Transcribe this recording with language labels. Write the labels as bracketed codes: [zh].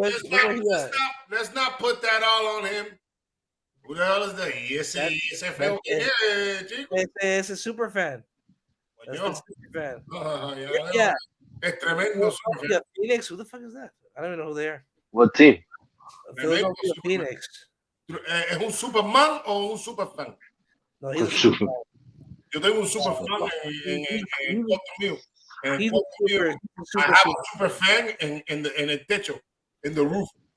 [en] Let's not put that all on him. Who the hell is that? [es] Ese feo que es, chico. [en] It's a super fan. That's the super fan. [es] Yeah. Es tremendo super fan. [en] Phoenix, who the fuck is that? I don't even know who they are. What team? Philadelphia Phoenix. [es] ¿Es un Superman o un super fan? [en] No, he's a super fan. [es] Yo tengo un super fan en cuarto mío. [en] He's a super I have a super fan in [es] el techo, [en] in the roof.